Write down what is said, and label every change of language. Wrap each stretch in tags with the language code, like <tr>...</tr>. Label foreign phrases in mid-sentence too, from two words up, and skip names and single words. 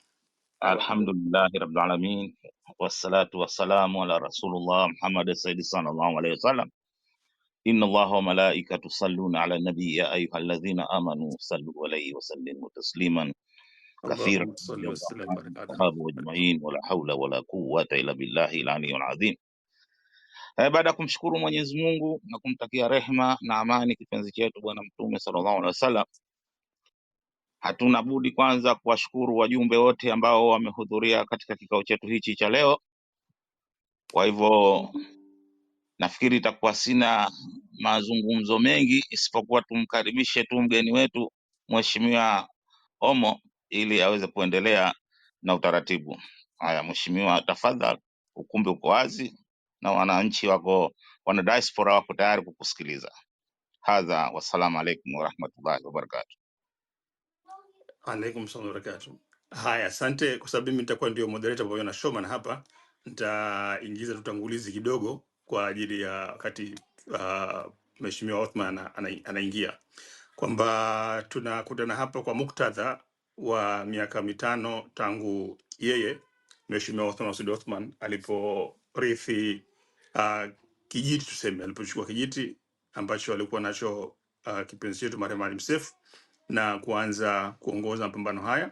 <ar>الحمد لله رب العالمين والصلاة والسلام على رسول الله محمد سيدي صلى الله عليه وسلم. إن الله وملائكته يصلون على النبي يا أيها الذين آمنوا صلوا عليه وسلموا تسليما كثيرا اللهم صل وسلم وبارك على صحبه أجمعين ولا حول ولا قوة إلا بالله العلي العظيم.</ar> <sw>Baada ya kumshukuru Mwenyezi Mungu na kumtakia rehma na amani kipenzi chetu bwana Mtume</sw> <ar>صلى الله عليه وسلم,</ar> <sw>hatuna budi kwanza kuwashukuru wajumbe wote ambao wamehudhuria katika kikao chetu hichi cha leo. Kwa hivyo nafikiri itakuwa sina mazungumzo mengi isipokuwa tumkaribishe tu mgeni wetu Mheshimiwa Omo ili aweze kuendelea na utaratibu. Haya mheshimiwa, tafadhali, ukumbi uko wazi na wananchi wako, wana diaspora wako tayari kukusikiliza.</sw> <ar>هذا والسلام عليكم ورحمة الله وبركاته. عليكم السلام وبركاته.</ar> <sw>Haya, asante kwa sababu mimi nitakuwa ndio moderator pamoja na Shoman hapa. Nitaingiza tutangulizi kidogo kwa ajili ya wakati Mheshimiwa Othman anaingia, kwamba tunakutana hapa kwa muktadha wa miaka mitano tangu yeye Mheshimiwa Othman Masoud Othman aliporithi kijiti, tuseme alipochukua kijiti ambacho alikuwa nacho kipenzi chetu marehemu Maalim Seif na kuanza kuongoza mapambano haya.</sw>